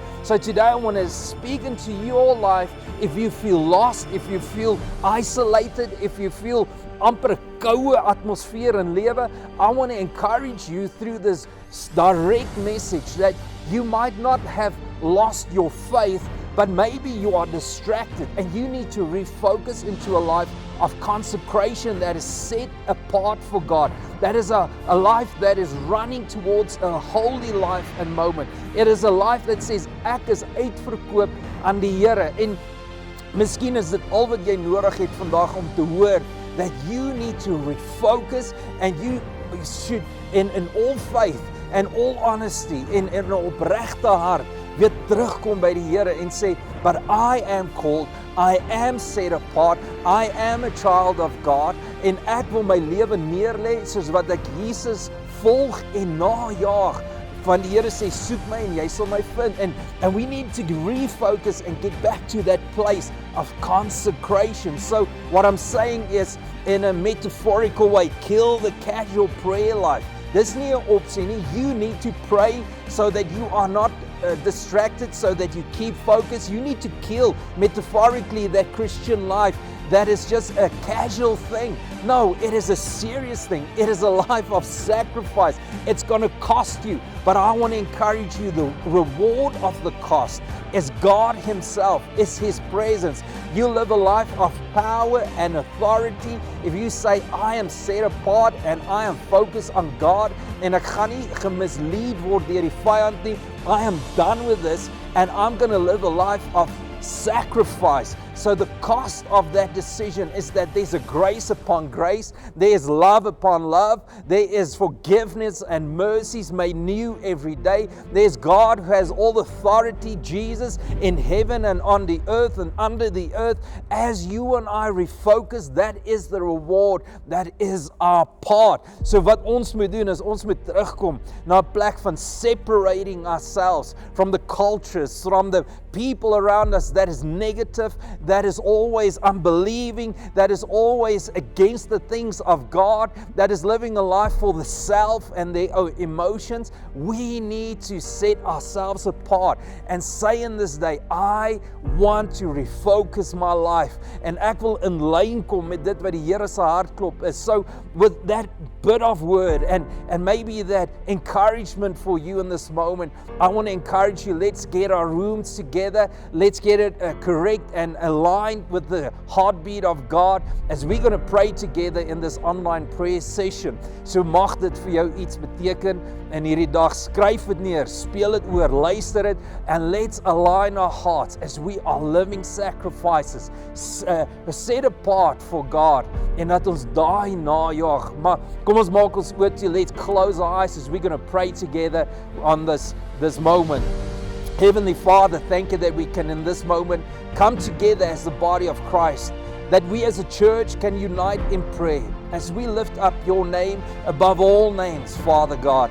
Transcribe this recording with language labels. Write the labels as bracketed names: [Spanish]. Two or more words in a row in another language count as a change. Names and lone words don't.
[English] So today I want to speak into your life. If you feel lost, if you feel isolated, if you feel [Afrikaans] amper 'n koue atmosfeer in lewe, [English] I want to encourage you through this direct message that you might not have lost your faith, but maybe you are distracted and you need to refocus into a life of consecration that is set apart for God. That is a life that is running towards a holy life and moment. It is a life that says, [Afrikaans] ek is uitverkoop aan die Here. En miskien is dit al wat jy nodig het vandag om te hoor [English] that you need to refocus and you should in all faith and all honesty, [Afrikaans] in 'n opregte hart, weer terugkom by die Here en sê, [English] but I am called, I am set apart, I am a child of God, [Afrikaans] en ek wil my lewe neerlê soos wat ek Jesus volg en najaag. Want die Here sê, soek my en jy sal my vind. [English] And we need to refocus and get back to that place of consecration. So what I'm saying is, in a metaphorical way, kill the casual prayer life. [Afrikaans] Dis nie 'n opsie nie. [English] You need to pray so that you are not distracted, so that you keep focused. You need to kill, metaphorically, that Christian life that is just a casual thing. No, it is a serious thing. It is a life of sacrifice. It's going to cost you. But I want to encourage you, the reward of the cost is God Himself, is His presence. You live a life of power and authority if you say, I am set apart and I am focused on God [Afrikaans] en ek gaan nie gemislead word deur die vyand nie. [English] I am done with this and I'm going to live a life of sacrifice. So the cost of that decision is that there's a grace upon grace, there is love upon love, there is forgiveness and mercies made new every day. There's God who has all authority, Jesus, in heaven and on the earth and under the earth. As you and I refocus, that is the reward, that is our part. [Afrikaans] So wat ons moet doen is ons moet terugkom na 'n plek van [English] separating ourselves from the cultures, from the people around us us that is negative, that is always unbelieving, that is always against the things of God, that is living a life for the self and their emotions. We need to set ourselves apart and say in this day, I want to refocus my life. [Afrikaans] En ek wil in lyn kom met dit wat die Here se hartklop is. [English] So with that bit of word and maybe that encouragement for you in this moment, I want to encourage you, let's get our rooms together, let's get it correct and aligned with the heartbeat of God as we're going to pray together in this online prayer session. [Afrikaans] So mag dit vir jou iets beteken in hierdie dag. Skryf dit neer, speel dit oor, luister dit, [English] and let's align our hearts as we are living sacrifices, set apart for God, [Afrikaans] en dat ons daai najaag. Maar kom ons maak ons oë toe, [English] let's close our eyes as we're going to pray together on this moment. Heavenly Father, thank you that we can in this moment come together as the body of Christ, that we as a church can unite in prayer as we lift up your name above all names, Father God.